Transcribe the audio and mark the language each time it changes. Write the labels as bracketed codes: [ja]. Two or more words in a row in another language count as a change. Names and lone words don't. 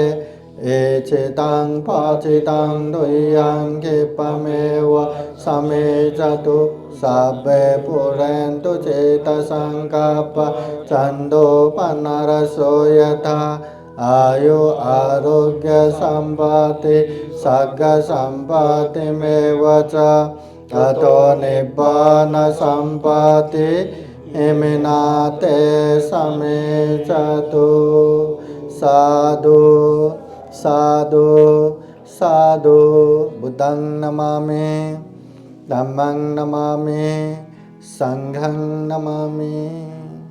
[pi] एचितं पाचितं दुह्यं क्षिपमेव समेचतु सर्वे पुरन्तु चेतसङ्कल्प छन्दोपनरसो यथा। आयु आरोग्य सम्पत्ति सर्ग सम्पत्तिमेव च अतो निब्बान सम्पत्ति इमिनाते समेचतु। साधु साधु साधु। बुद्धं नमामि धम्मं नमामि संघं नमामि।